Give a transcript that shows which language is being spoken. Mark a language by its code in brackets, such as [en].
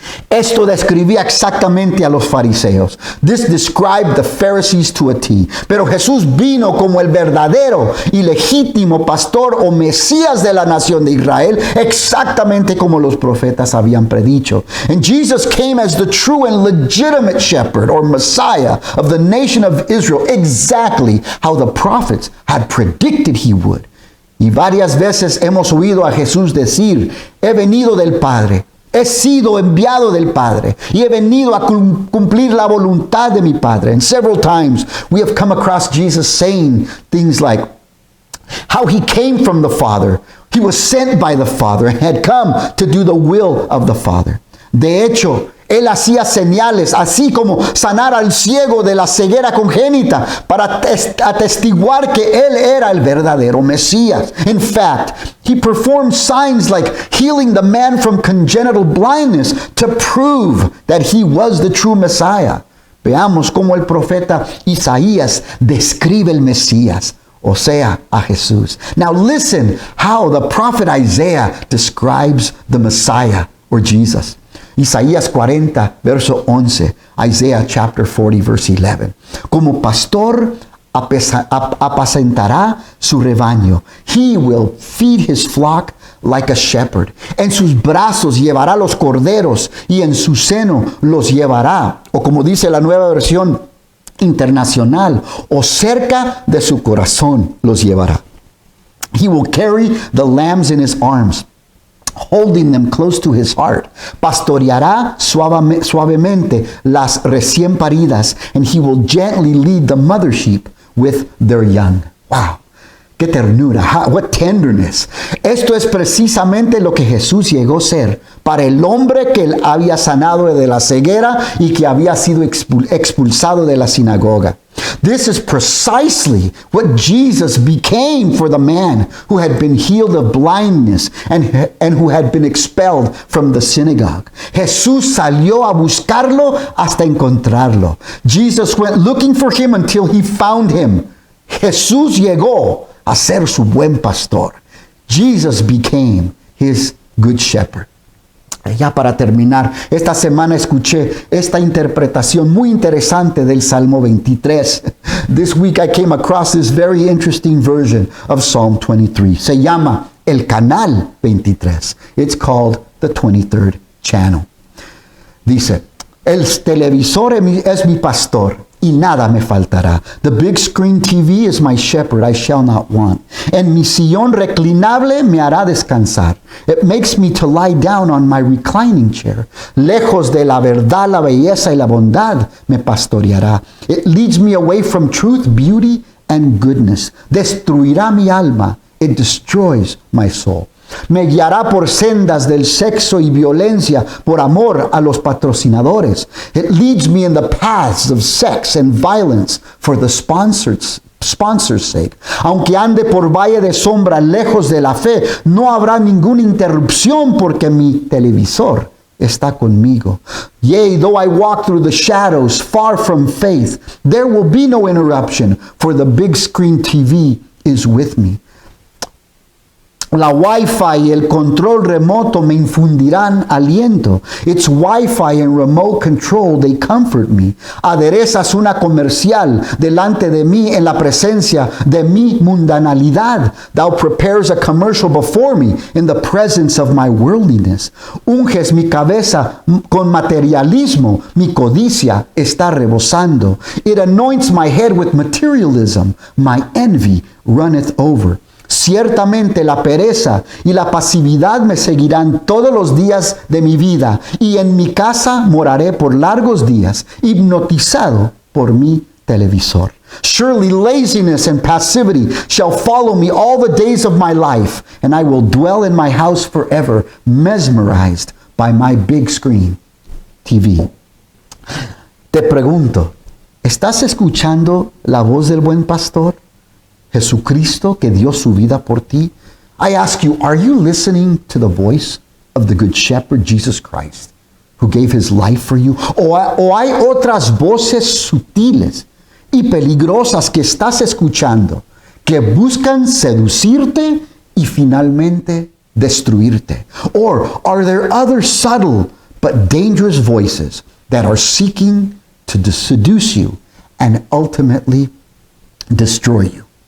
[es] Esto describía exactamente a los fariseos. [en] This described the Pharisees to a T. [es] Pero Jesús vino como el verdadero y legítimo pastor o Mesías de la nación de Israel, exactamente como los profetas habían predicho. [en] And Jesus came as the true and legitimate shepherd or Messiah of the nation of Israel, exactly how the prophets had predicted he would. [es] Y varias veces hemos oído a Jesús decir, he venido del Padre. He sido enviado del Padre y he venido a cumplir la voluntad de mi Padre. [en] And several times we have come across Jesus saying things like how he came from the Father. He was sent by the Father and had come to do the will of the Father. [es] De hecho, él hacía señales, así como sanar al ciego de la ceguera congénita, para atestiguar que él era el verdadero Mesías. [en] In fact, he performed signs like healing the man from congenital blindness to prove that he was the true Messiah. [es] Veamos cómo el profeta Isaías describe el Mesías, o sea, a Jesús. [en] Now listen how the prophet Isaiah describes the Messiah, or Jesus. [es] Isaías 40, verso 11. [en] Isaiah chapter 40, verse 11. [es] Como pastor apacentará su rebaño. [en] He will feed his flock like a shepherd. [es] En sus brazos llevará los corderos y en su seno los llevará. O como dice la nueva versión internacional, o cerca de su corazón los llevará. [en] He will carry the lambs in his arms, holding them close to his heart. [es] Pastoreará suavemente las recién paridas, [en] and he will gently lead the mother sheep with their young. Wow. [es] ¡Qué ternura! [en] ¡What tenderness! [es] Esto es precisamente lo que Jesús llegó a ser para el hombre que él había sanado de la ceguera y que había sido expulsado de la sinagoga. [en] This is precisely what Jesus became for the man who had been healed of blindness and who had been expelled from the synagogue. [es] Jesús salió a buscarlo hasta encontrarlo. [en] Jesus went looking for him until he found him. [es] Jesús llegó a ser su buen pastor. [en] Jesus became his good shepherd. [es] Ya para terminar, esta semana escuché esta interpretación muy interesante del Salmo 23. [en] This week I came across this very interesting version of Psalm 23. [es] Se llama el Canal 23. [en] It's called the 23rd Channel. [es] Dice, el televisor es mi pastor y nada me faltará. [en] The big screen TV is my shepherd, I shall not want. [es] En mi sillón reclinable me hará descansar. [en] It makes me to lie down on my reclining chair. [es] Lejos de la verdad, la belleza y la bondad me pastoreará. [en] It leads me away from truth, beauty, and goodness. [es] Destruirá mi alma. [en] It destroys my soul. [es] Me guiará por sendas del sexo y violencia por amor a los patrocinadores. [en] It leads me in the paths of sex and violence for the sponsor's sake. [es] Aunque ande por valle de sombra lejos de la fe, no habrá ninguna interrupción porque mi televisor está conmigo. [en] Yea, though I walk through the shadows far from faith, there will be no interruption, for the big screen TV is with me. [es] La Wi-Fi y el control remoto me infundirán aliento. [en] It's Wi-Fi and remote control, they comfort me. [es] Aderezas una comercial delante de mí en la presencia de mi mundanalidad. [en] Thou prepares a commercial before me in the presence of my worldliness. [es] Unges mi cabeza con materialismo. Mi codicia está rebosando. [en] It anoints my head with materialism. My envy runneth over. [es] Ciertamente la pereza y la pasividad me seguirán todos los días de mi vida, y en mi casa moraré por largos días, hipnotizado por mi televisor. [en] Surely laziness and passivity shall follow me all the days of my life, and I will dwell in my house forever, mesmerized by my big screen TV. [es] Te pregunto, ¿estás escuchando la voz del buen pastor? Jesucristo, que dio su vida por ti. [en] I ask you, are you listening to the voice of the Good Shepherd, Jesus Christ, who gave his life for you? [es] O hay otras voces sutiles y peligrosas que estás escuchando, que buscan seducirte y finalmente destruirte? [en] Or are there other subtle but dangerous voices that are seeking to seduce you and ultimately destroy you?